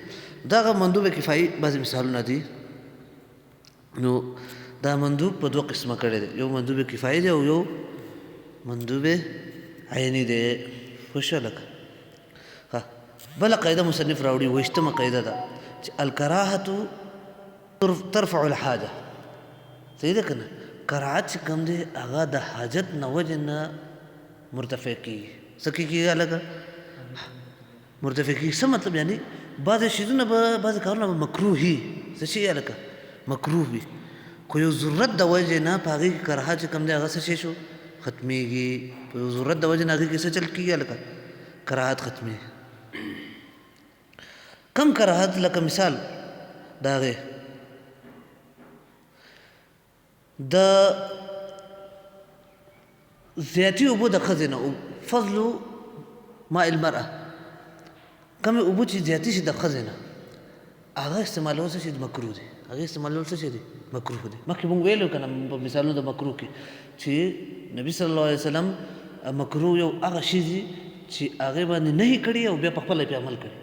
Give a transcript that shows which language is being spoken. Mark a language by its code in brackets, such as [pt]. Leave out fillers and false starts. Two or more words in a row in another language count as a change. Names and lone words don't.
[ps] دغه مندوب کفایي بعضې مثالونه دي. نو دا مندوب په دوه قسمه کړی دی، یو مندوب کفایي دی او یو مندوب عیني دی. پوه شوه لکه ښه. بله قاعده مصنف راوړي، 20مه قاعده ده چې [ar] الکراهة ترفع الحاجه. [ps] صحیح ده که نه؟ کراهت چې کوم دی هغه د حاجت نه وجې نه مرتفع کېږي. څه کېږي هلکه؟ مرتفع کېږي. څه مطلب؟ یعنې بعضې شیزونه به بعضې کارونه به مکروه وي. څه شي هلکه؟ مکروه وي، خو یو ضرورت د وجې نه په هغې کې کراهت چې کوم دی هغه څه شی شو؟ ختمېږي. په یو ضرورت د وجې نه هغې کې څه چل کېږي هلکه؟ کراهت ختمېږي. کم کراهت؟ لکه مثال د هغې د زیاتي اوبو د ښځې نه، [ar] فضل ماء المرأة، [ps] کمې اوبو چې زیاتي شي د ښځې نه هغه استعمالول څه شي؟ مکروه دی. هغې استعمالول څه شي دی؟ مکروه دی. مخکې مونږ ویلو که نه په مثالونو د مکروه کې چې نبي [ar] صلی الله علیه وسلم [ps] مکروه یو هغه شي دي چې هغې باندې نهي کړي او بیا په خپله پرې عمل کړي.